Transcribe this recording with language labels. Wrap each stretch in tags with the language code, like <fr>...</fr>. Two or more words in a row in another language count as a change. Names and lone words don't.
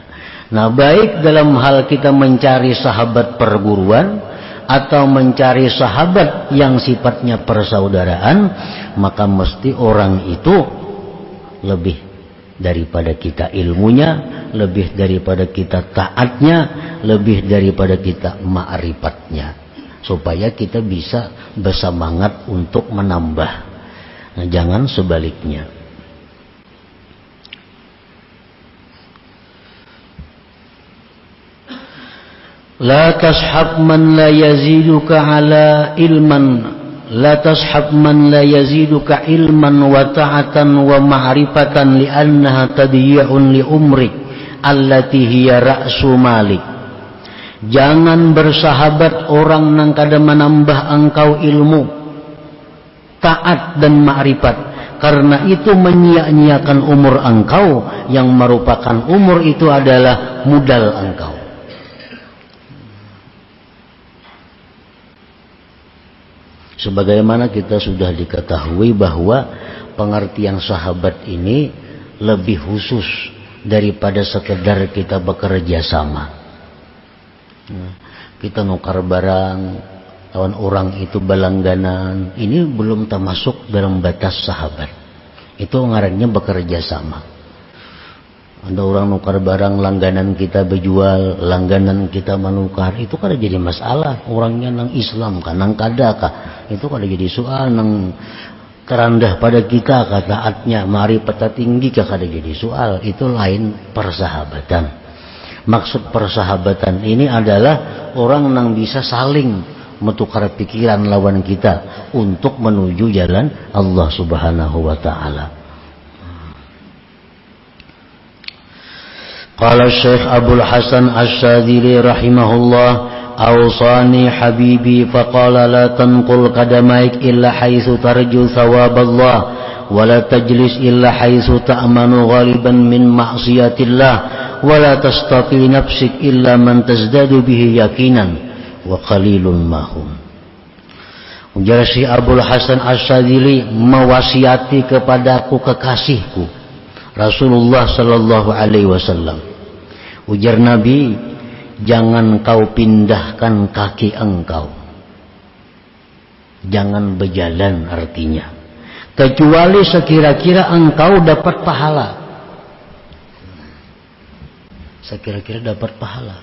<id>Nah, baik dalam hal kita mencari sahabat perguruan atau mencari sahabat yang sifatnya persaudaraan, maka mesti orang itu lebih daripada kita ilmunya, lebih daripada kita taatnya, lebih daripada kita ma'rifatnya, supaya kita bisa bersemangat untuk menambah. Nah, jangan sebaliknya.</id> <ar>لا تصحب من لا يزيدك على علما لا تصحب من لا يزيدك علما وطاعة ومعرفة لأنها تضييع لعمرك التي هي رأس مالك.</ar> <id>Jangan bersahabat orang yang kada menambah engkau ilmu, taat dan ma'rifat, karena itu menyia-nyiakan umur engkau yang merupakan umur itu adalah modal engkau. Sebagaimana kita sudah diketahui bahwa pengertian sahabat ini lebih khusus daripada sekedar kita bekerja sama.</id> <bjn>Kita nukar barang, lawan orang itu balangganan, ini belum termasuk dalam batas sahabat. Itu ngarannya bekerja sama. Ada orang nukar barang, langganan kita berjual, langganan kita menukar, itu kada jadi masalah. Orangnya nang Islam kan, nang kada kah, itu kada jadi soal. Nang terendah pada kita kah taatnya, mari peta tinggi kah, kada jadi soal.</bjn> <id>Itu lain persahabatan. Maksud persahabatan ini adalah orang nang bisa saling menukar pikiran lawan kita untuk menuju jalan Allah</id> <ar>سبحانه وتعالى. قال شيخ عبد الحسن الشاذلي رحمه الله أوصاني حبيبي فقال لا تنقل قدميك إلا حيث ترجو ثواب الله ولا تجلس إلا حيث تأمن غالبا من معصية الله ولا تستصحب نفسك إلا من تزداد به يقينا وقليل ما هم.</ar> <id>Ujar Syekh Abdul Hasan Asy-Syadzili mewasiati kepadaku kekasihku Rasulullah</id> <ar>صلى الله عليه وسلم.</ar> <id>Ujar Nabi, jangan kau pindahkan kaki engkau, jangan berjalan artinya, kecuali sekira-kira engkau dapat pahala. Sekira-kira dapat pahala.</id>